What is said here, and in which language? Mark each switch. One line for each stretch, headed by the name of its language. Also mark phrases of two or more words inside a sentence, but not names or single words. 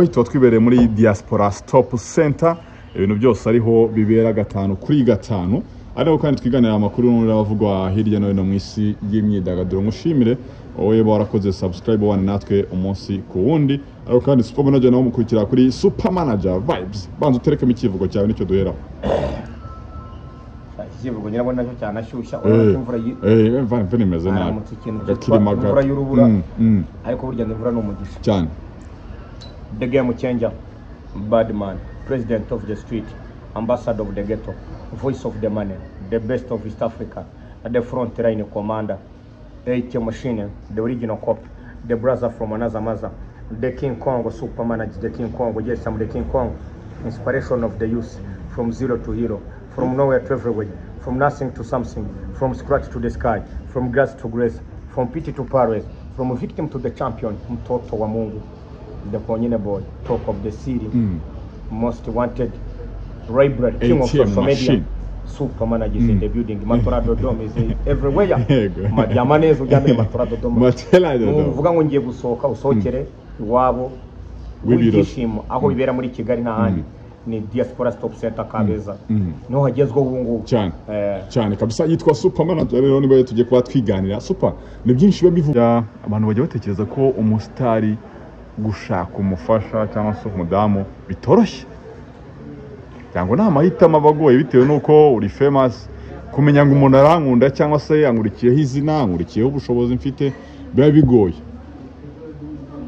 Kinyarwanda: twibereye muri Diaspora Stop Center ibintu byose ariho bibera 5 kuri 5 ariho kandi twiganira amakuru n'abavugwa hirya no hino mu isi y'imyidagaduro mushimire wowe barakoze subscribe wane natwe umunsi ku wundi ariho kandi super manager nawe mukurikira kuri super manager vibes banza utereke mu kivugo cyawe nicyo duheraho kivugo nyirabo nacyo cyane ashyushya imvura mvana imeze nabi imvura y'urubura ariko burya imvura no mugisha cyane
English: the game changer bad man president of the street ambassador of the ghetto voice of the money the best of East Africa at the front line commander AK machine the original cop the brother from another mother the King Kong super manager the King Kong yes I'm the King Kong inspiration of the youth from zero to hero from nowhere to everywhere from nothing to something, from scratch to the sky, from grass to grace, from pity to Paris, from a victim to the champion,
Swahili: mtoto wa Mungu,
English: the Konyene boy, talk of the city, most wanted, Raybred, king of social media, super managers in the building, Matorado Dome is everywhere.
Kinyarwanda: Majamanez ujambe Matorado Dome. Uvuga ngo ngiye gusohoka usokere iwabo w'ibishimo aho bibera muri Kigali n'ahandi. Ni Diaspora Stop Center Kabeza niho hagezweho ubu ngubu cyane kabisa yitwa super manager rero niba tujye kuba twiganira super ni byinshi bivuga abantu bajya batekereza ko umusitari gushaka umufasha cyangwa se umudamu bitoroshye cyangwa nta mahitamo abagoye bitewe nuko uri famous kumenya ngo umuntu arankunda cyangwa se yankurikiyeho izina nkurikiyeho ubushobozi mfite biba bigoye